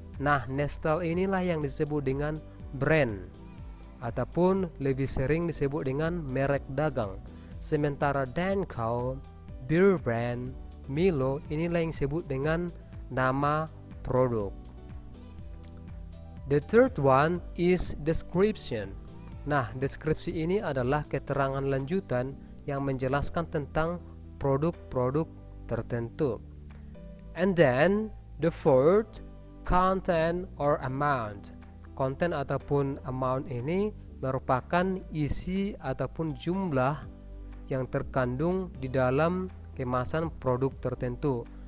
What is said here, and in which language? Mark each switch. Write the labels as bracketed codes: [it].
[id] Nah, Nestle inilah yang disebut dengan brand ataupun lebih sering disebut dengan merek dagang. Sementara Danco, Beer Brand, Milo inilah yang disebut dengan nama produk. [en] The third one is description. [id] Nah, deskripsi ini adalah keterangan lanjutan yang menjelaskan tentang produk-produk tertentu. [en] And then the fourth, content or amount. [id] Konten ataupun amount ini merupakan isi ataupun jumlah yang terkandung di dalam kemasan produk tertentu.